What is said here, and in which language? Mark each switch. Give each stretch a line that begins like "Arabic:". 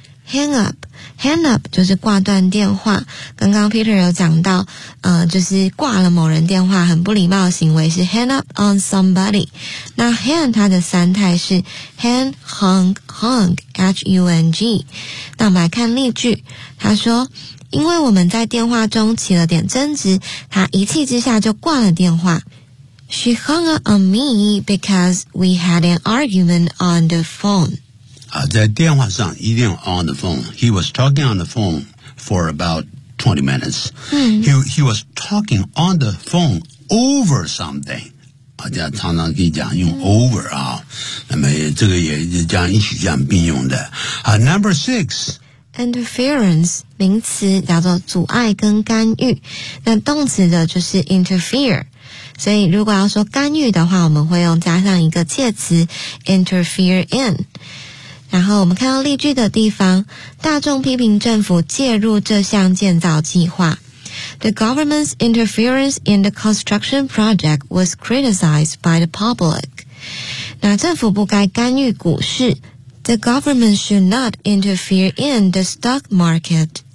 Chinese: hang up。 Hang up 就是挂断电话。刚刚 Peter 有讲到，就是挂了某人电话很不礼貌的行为是 hang up on somebody。那 hang 它的三态是 hang, hung, hung, H-U-N-G。那我们来看例句，他说，因为我们在电话中起了点争执，他一气之下就挂了电话。
English: She hung up on me because we had an argument on the phone。
Chinese: 在电话上一定
English: on the phone. He was talking on the phone for about 20 minutes. He was talking on the phone over something.
Chinese: 这样常常可以讲用 over 啊。那么这个也这样一起这样并用的。
English: Number six.
Chinese: Interference, 名词叫做阻碍跟干预。那动词的就是 interfere。所以如果要说干预的话，我们会用加上一个介词 interfere in。然后我们看到例句的地方，大众批评政府介入这项建造计划。
English: The government's interference in the construction project was criticized by the public.
Chinese: 那政府不该干预股市。
English: The government should not interfere in the stock market.